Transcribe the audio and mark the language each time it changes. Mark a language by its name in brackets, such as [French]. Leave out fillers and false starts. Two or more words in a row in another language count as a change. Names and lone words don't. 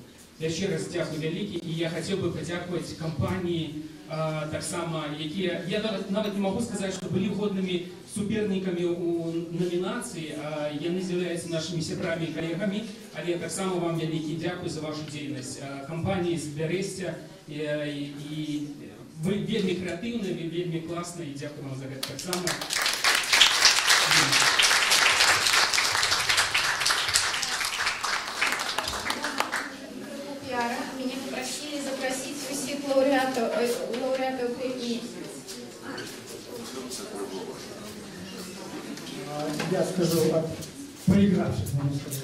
[Belarusian] Яшчэ раз дзякуй вялікі, і я хацеў бы падзякаваць кампаніі таксама, якія, я нават не магу сказаць, што былі годнымі супернікамі ў намінацыі, яны з'яўляюцца нашымі сябрамі і калегамі, але таксама вам вялікі дзякуй за вашу дзейнасць. Кампаніі з Бярэсця, і вы вельмі крэатыўныя, вельмі класныя, і дзякуй вам за гэта таксама. [Russian] Меня попросили запросить всех лауреатов премии. Я скажу от проигравших, можно сказать.